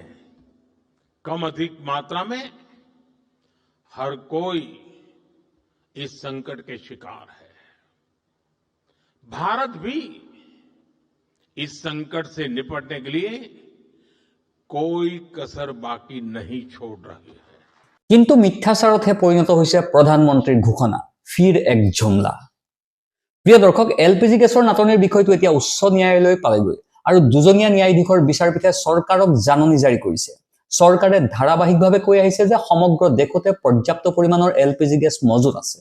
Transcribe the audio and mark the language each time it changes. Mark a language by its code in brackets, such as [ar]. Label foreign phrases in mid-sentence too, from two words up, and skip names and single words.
[hi] कम अधिक मात्रा में हर कोई इस संकट के शिकार है। भारत भी इस संकट से निपटने के लिए कोई कसर बाकी नहीं छोड़ रही है। [as] কিন্তু মিথ্যাচাৰতহে পৰিণত হৈছে প্ৰধানমন্ত্ৰীৰ ঘোষণা, [hi] फिर एक जुमला। [as] প্ৰিয় দৰ্শক, এলপিজি গেছৰ নাটনিৰ বিষয়টো এতিয়া উচ্চ ন্যায়ালয় পালেগৈ আৰু দুজনীয়া ন্যায়াধীশৰ বিচাৰপীঠে চৰকাৰক জাননী জাৰি কৰিছে। চৰকাৰে ধাৰাবাহিকভাৱে কৈ আহিছে যে সমগ্ৰ দেশতে পৰ্যাপ্ত পৰিমাণৰ এলপিজি গেছ মজুত আছে।